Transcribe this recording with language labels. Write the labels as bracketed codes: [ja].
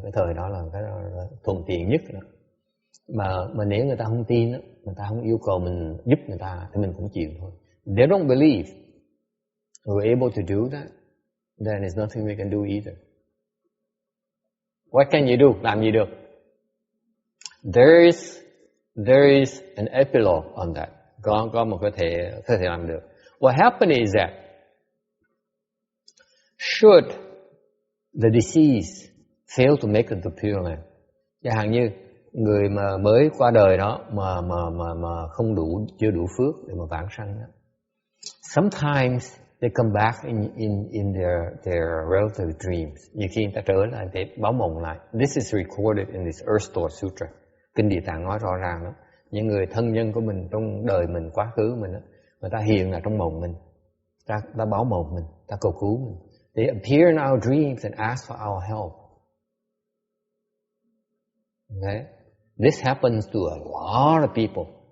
[vi] Cái thời đó là cái thuận tiện nhất đó. Mà nếu người ta không tin, người ta không yêu cầu mình giúp người ta thì mình cũng chịu thôi. [en] They don't believe we're able to do that, then there's nothing we can do either. What can you do? [vi] Làm gì được? [en] There is an epilogue on that. [vi] Có một có thể làm được. [en] What happened is that should the deceased fail to make it to Pure Land, [vi] chẳng hạn như người mà mới qua đời đó mà không chưa đủ phước để mà vãng sanh đó. [en] Sometimes they come back in their relative dreams. [vi] Nhiều khi người ta trở lại để báo mộng lại. [en] This is recorded in this Earth Store Sutra. [vi] Kinh Địa Tạng nói rõ ràng đó. Những người thân nhân của mình trong đời mình, quá khứ mình đó, người ta hiện là trong mộng mình, ta báo mộng mình, ta cầu cứu mình. [en] They appear in our dreams and ask for our help. Okay? This happens to a lot of people.